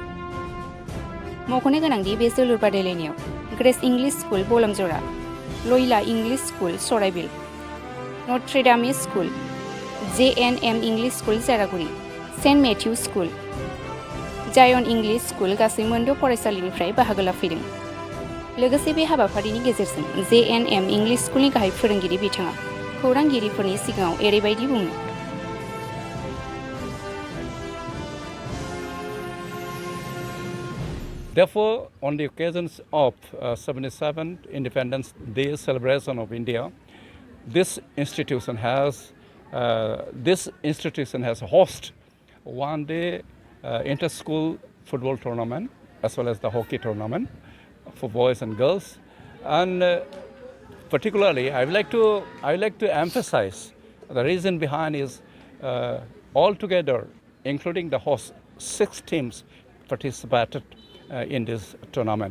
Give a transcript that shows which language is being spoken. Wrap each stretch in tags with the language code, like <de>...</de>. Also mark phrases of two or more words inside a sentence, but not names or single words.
<brx>मख'नो गोनांदि बे जोलुर बादायलायनायाव ग्रेस इंलिश स्कुल बलमजरा, लयला इंलिश स्कुल सराइबिल, नट्रेडामी स्कुल, JNM इंलिश स्कुल जारागुरि, सेन्ट मेथ्यू स्कुल, जायन इंलिश स्कुल गासै मोनद' फरायसालिनिफ्राय बाहागो लाफैदों। लोगोसे बे हाबाफारिनि गेजेरजों JNM इंलिश स्कुलनि गाहाय फोरोंगिरि बिथाङा खौरांगिरिफोरनि सिगाङाव एरैबायदि बुङो।</brx> <en>Therefore, on the occasions of 77th Independence Day celebration of India, this institution has host one-day inter-school football tournament as well as the hockey tournament for boys and girls, and particularly I would like to emphasize the reason behind is altogether, including the host, 6 teams participated in this tournament.</en>